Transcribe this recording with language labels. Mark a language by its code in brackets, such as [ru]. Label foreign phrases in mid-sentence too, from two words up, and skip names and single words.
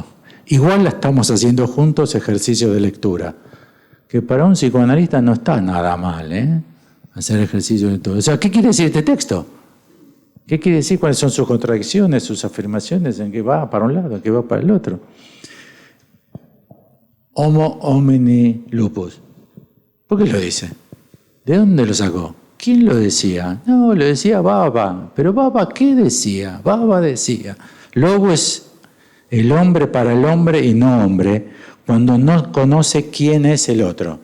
[es] Igual la estamos haciendo juntos, ejercicio de lectura, que para un psicoanalista no está nada mal, hacer ejercicio de todo. O sea, ¿qué quiere decir este texto? ¿Qué quiere decir? ¿Cuáles son sus contradicciones, sus afirmaciones? ¿En qué va para un lado, en qué va para el otro? [la] Homo homini lupus. [es] ¿Por qué lo dice? ¿De dónde lo sacó? ¿Quién lo decía? No, lo decía Baba. ¿Pero Baba qué decía? Baba decía: lobo es el hombre para el hombre y no hombre, cuando no conoce quién es el otro.